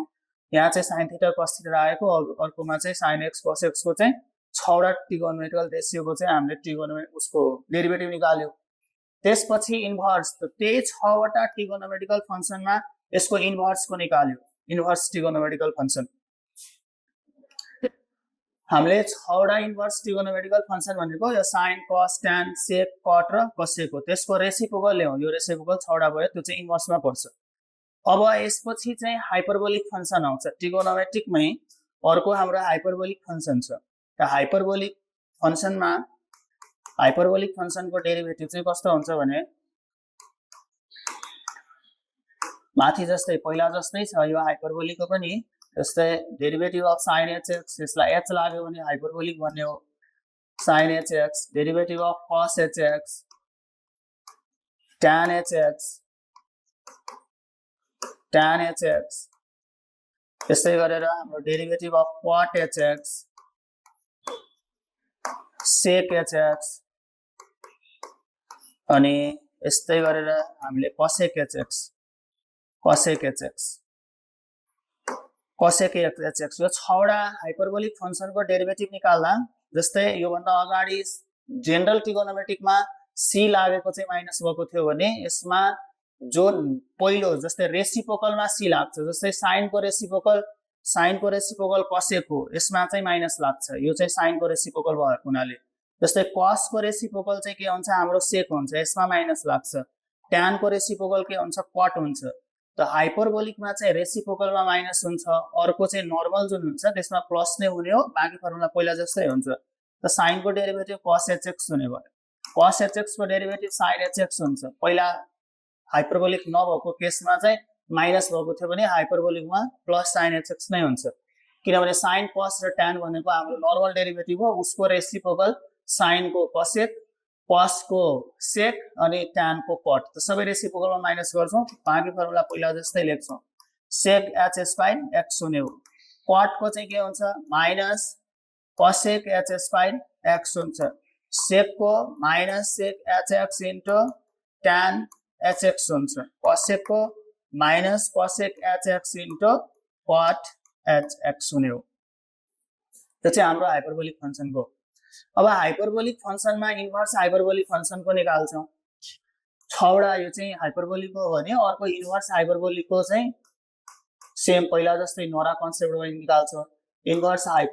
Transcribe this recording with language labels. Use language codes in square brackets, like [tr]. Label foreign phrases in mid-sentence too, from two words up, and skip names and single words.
[ne] यहाँ चाहिँ [en] sin theta cos theta [ne] राखेको, अर्कोमा चाहिँ [en] sin x cos x [ne] को चाहिँ 6 वटा ट्रिगोनोमेट्रिकल रेशियोको चाहिँ हामीले ट्रिगोनोमेट्रिक उसको डेरिभेटिभ निकाल्यो। त्यसपछि इन्भर्स, त त्यही 6 वटा ट्रिगोनोमेट्रिकल फंक्सनमा यसको इन्भर्स को निकाल्यो, [en] inverse trigonometrical function. [ne] हामीले 6 वटा [en] inverse trigonometrical function [ne] भनेको यो [en] sin cos tan sec cot [ne] र cosec हो। त्यसको रेसिप्रोकल ल्याउँ, यो रेसिप्रोकल 6 वटा भयो, त्यो चाहिँ इन्भर्समा पर्छ। अब यसपछि चाहिँ [en] hyperbolic function [ne] आउँछ। ट्रिगोनोमेट्रिकमै अर्को हाम्रो [en] hyperbolic function [ne] छ। त हाइपरबोलिक फंक्सनमा हाइपरबोलिक फंक्सनको डेरिभेटिभ चाहिँ कस्तो हुन्छ भने माथि जस्तै पहिला जस्तै छ, यो हाइपरबोलिकको पनि जस्तै [en] derivative of sin hx, [ne] यसलाई h लाग्यो भने हाइपरबोलिक भन्ने हो। [en] sin hx, derivative of cos hx, tan hx, tan hx, [ne] यसै गरेर हाम्रो [en] derivative of cot hx, sec hx, [ne] अनि यस्तै गरेर हामीले [en] cosec hx, cosec hx, cosec hx, [ne] यो 6 वटा हाइपरबोलिक फंक्सनको डेरिभेटिभ निकाल्दा जस्तै यो भन्दा अगाडि जनरल ट्रिगोनोमेट्रिकमा c लागेको चाहिँ माइनस भएको थियो भने यसमा जो पहिलो जस्तै रेसिप्रोकलमा c लाग्छ, जस्तै sin को रेसिप्रोकल cosec हो, यसमा चाहिँ माइनस लाग्छ। यो चाहिँ sin को रेसिप्रोकल भएको हुनाले। जस्तै cos को रेसिप्रोकल चाहिँ के हुन्छ, हाम्रो sec हुन्छ, यसमा माइनस लाग्छ। tan को रेसिप्रोकल के हुन्छ, cot हुन्छ। त हाइपरबोलिकमा चाहिँ रेसिप्रोकलमा माइनस हुन्छ, अर्को चाहिँ नर्मल जुन हुन्छ त्यसमा प्लस नै हुने हो, बाकी फर्मुला पहिला जस्तै हुन्छ। त sin को डेरिभेटिभ [en] cos hx [ne] हुने भयो, [en] cos hx [ne] को डेरिभेटिभ [en] sin hx [ne] हुन्छ। पहिला हाइपरबोलिक नभएको केसमा चाहिँ माइनस भएको थियो भने हाइपरबोलिकमा [en] plus sin hx [ne] नै हुन्छ, किनभने sin cos र tan भनेको हाम्रो [en] normal derivative [ne] हो। उसको रेसिप्रोकल sin को cosec, cos को sec अनि tan को cot, त सबै रेसिप्रोकलमा माइनस गर्छौं। बाँकी फर्मुला पहिला जस्तै लेख्छौं, [en] sec h square x [ne] हुने हो। cot को चाहिँ के हुन्छ, [en] minus cosec h square x [ne] हुन्छ sec को [en] minus sec hx into tan hx [ne] हुन्छ cosec को [en] minus cosec hx into cot hx [ne] हुने हो त्यो चाहिँ हाम्रो हाइपरबोलिक फंक्सनको अब हाइपरबोलिक फंक्सनमा इन्भर्स हाइपरबोलिक फंक्सनको निकाल्छौं छवटा यो चाहिँ हाइपरबोलिक हो भने अर्को इन्भर्स हाइपरबोलिकको चाहिँ सेम पहिला जस्तै नोरा कन्सेप्टबाट निकाल्छौं इन्भर्स